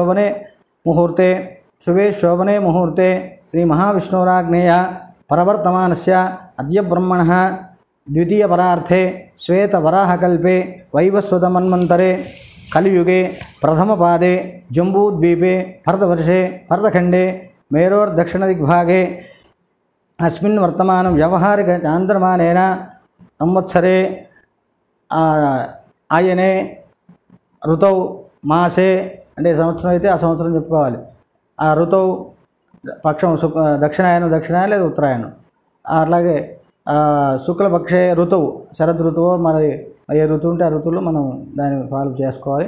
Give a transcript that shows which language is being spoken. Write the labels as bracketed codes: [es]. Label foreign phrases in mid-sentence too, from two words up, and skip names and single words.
[sa] शोभने मुहूर्ते श्री महाविष्णुराज्ञेय परवर्तमानस्य अद्य ब्रह्मणः द्वितीयपरार्थे श्वेतवराहकल्पे वैवस्वतमन्वन्तरे कलियुगे प्रथमपादे जम्बूद्वीपे भरतवर्षे भरतखण्डे मेरोर्दक्षिणदिग्भागे अस्मिन् वर्तमान व्यावहारिक चान्द्रमानेन संवत्सरे ఆయనే ఋతౌ మాసే [te] అంటే సంవత్సరం అయితే ఆ సంవత్సరం చెప్పుకోవాలి. ఆ ఋతౌ పక్షం దక్షిణాయనం లేదా ఉత్తరాయణం, అట్లాగే శుక్లపక్షే ఋతువు శరద్ ఋతువు మరి ఏ ఋతువు ఉంటే ఆ ఋతువులో మనం దాన్ని ఫాలో చేసుకోవాలి.